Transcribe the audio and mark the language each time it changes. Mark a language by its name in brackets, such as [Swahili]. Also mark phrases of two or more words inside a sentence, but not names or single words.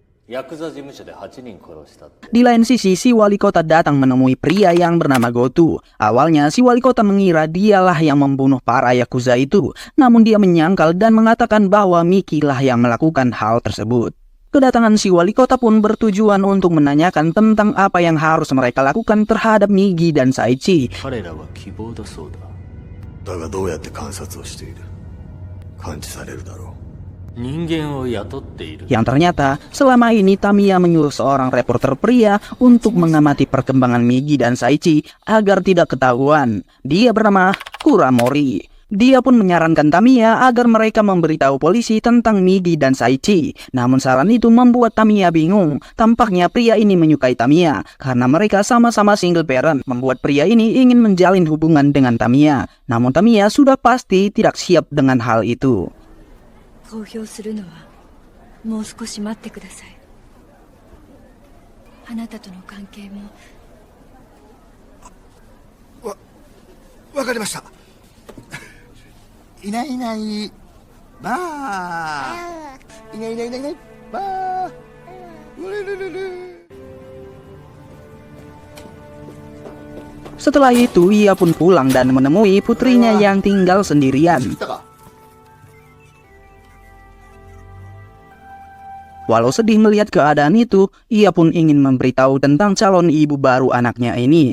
[Japanese] ヤクザ事務所で8人殺したって。 [Indonesian] Di lain sisi, si wali kota datang menemui pria yang bernama Gotu. Awalnya, si wali kota mengira dialah yang membunuh para yakuza itu. Namun dia menyangkal dan mengatakan bahwa Miki lah yang melakukan hal tersebut. Kedatangan si wali kota pun bertujuan untuk menanyakan tentang apa yang harus mereka lakukan terhadap Migi dan Saichi. [Japanese] 彼らは希望だそうだ。だがどうやって観察をしている？感知されるだろう。人間を雇っている。 [Indonesian] Yang ternyata selama ini Tamiya menyuruh seorang reporter pria untuk mengamati perkembangan Migi dan Saichi agar tidak ketahuan. Dia bernama Kuramori. Dia pun menyarankan Tamiya agar mereka memberitahu polisi tentang Migi dan Saichi. Namun saran itu membuat Tamiya bingung. Tampaknya pria ini menyukai Tamiya karena mereka sama-sama [English] single parent. [Indonesian] Membuat pria ini ingin menjalin hubungan dengan Tamiya. Namun Tamiya sudah pasti tidak siap dengan hal itu. [Japanese] 公表するのはもう少し待ってください。あなたとの関係も。わかりました。いないいないばあ。いないいないいないいないばあ。うるるるる。 [Indonesian] Setelah itu ia pun pulang dan menemui putrinya yang tinggal sendirian. Walau sedih melihat keadaan itu, ia pun ingin memberitahu tentang calon ibu baru anaknya ini.